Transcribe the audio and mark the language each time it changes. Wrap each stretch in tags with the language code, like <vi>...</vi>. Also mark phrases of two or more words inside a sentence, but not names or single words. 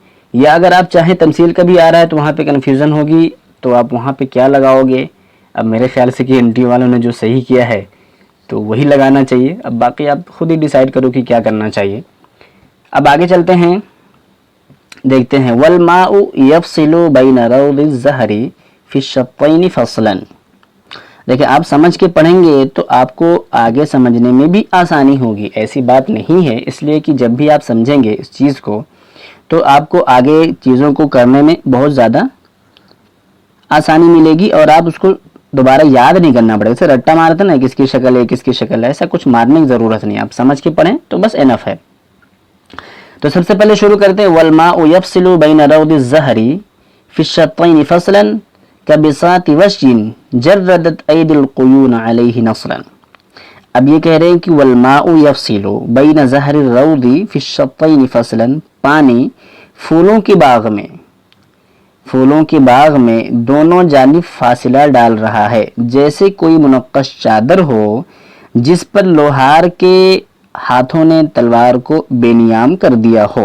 <ur>یا اگر آپ چاہیں تمثیل کا بھی آ رہا ہے تو وہاں پہ کنفیوژن ہوگی تو آپ وہاں پہ کیا لگاؤ گے. اب میرے خیال سے کہ NTA والوں نے جو صحیح کیا ہے تو وہی لگانا چاہیے. اب باقی آپ خود ہی ڈیسائیڈ کرو کہ کیا کرنا چاہیے. اب آگے چلتے ہیں، دیکھتے ہیں</ur> <ar>والماء یفصل بین روض الزہر فی الشقین فصلا.</ar> <ur>دیکھیں آپ سمجھ کے پڑھیں گے تو آپ کو آگے سمجھنے میں بھی آسانی ہوگی. ایسی بات نہیں ہے، اس لیے کہ جب بھی آپ سمجھیں گے اس چیز کو تو آپ کو آگے چیزوں کو کرنے میں بہت زیادہ آسانی ملے گی، اور آپ اس کو دوبارہ یاد نہیں کرنا پڑے گا. اسے رٹا مارتا نا کس کی شکل ہے کس کی شکل ہے، ایسا کچھ مارنے کی ضرورت نہیں. آپ سمجھ کے پڑھیں تو بس انف ہے. تو سب سے پہلے شروع کرتے ہیں</ur> <ar>والماء یفصل بین روض الزہر فی الشقین فصلا کبساط وشی جردت ایدی القیون علیہ نصرا.</ar> <ur>اب یہ کہہ رہے ہیں کہ</ur> <ar>والماء یفصل بین زہر الروض فی الشقین فصلا،</ar> <ur>پانی پھولوں کے باغ میں دونوں جانب فاصلہ ڈال رہا ہے، جیسے کوئی منقش چادر ہو جس پر لوہار کے ہاتھوں نے تلوار کو بے نیام کر دیا ہو.</ur>